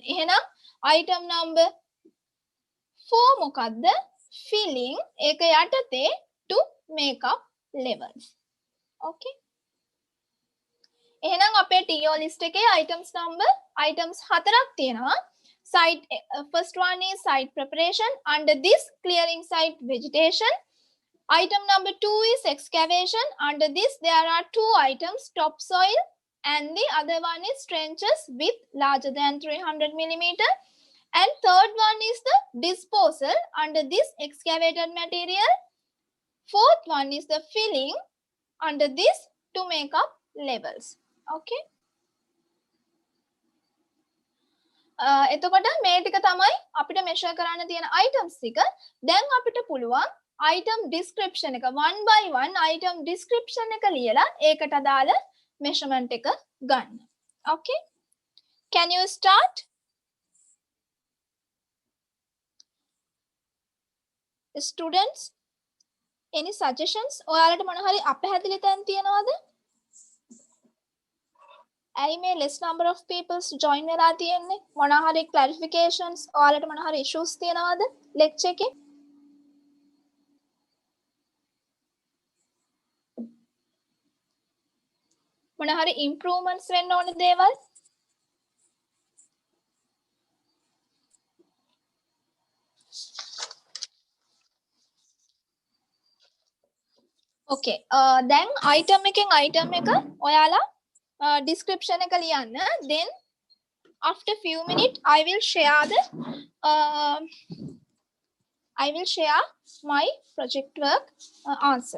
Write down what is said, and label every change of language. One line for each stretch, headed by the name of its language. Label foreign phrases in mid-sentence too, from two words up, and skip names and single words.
Sinhala: එහෙනම්
English: item number 4
Sinhala: මොකද්ද?
English: filling
Sinhala: ඒක යටතේ
English: to make up levels.
Sinhala: Okay. එහෙනම් අපේ
English: TO list
Sinhala: එකේ items 4ක් තියෙනවා.
English: Site first one is site preparation. Under this, clearing site vegetation. Item number 2 is excavation. Under this, there are 2 items, topsoil and the other one is trenches with larger than 300 millimeter. And third one is the disposal. Under this, excavated material. Fourth one is the filling. Under this, to make up levels.
Sinhala: Okay. එතකොට මේ ටික තමයි අපිට measure කරන්න තියෙන items ටික. දැන් අපිට පුළුවන්
English: item description
Sinhala: එක
English: one by one item description
Sinhala: එක ලියලා ඒකට අදාළ measurement එක ගන්න.
English: Okay? Can you start? Students, any suggestions?
Sinhala: ඔයාලට මොන හරි අපහැදිලි තැන් තියෙනවද? ඇයි මේ
English: less number of people join
Sinhala: වෙලා තියෙන්නේ? මොන හරි clarifications ඔයාලට මොන හරි issues තියෙනවද lecture එකේ? මොන හරි improvements වෙන්න ඕන දේවල්?
English: Okay.
Sinhala: දැන් item එකෙන් item එක ඔයාලා description එක ලියන්න.
English: Then after few minutes I will share my project work answer.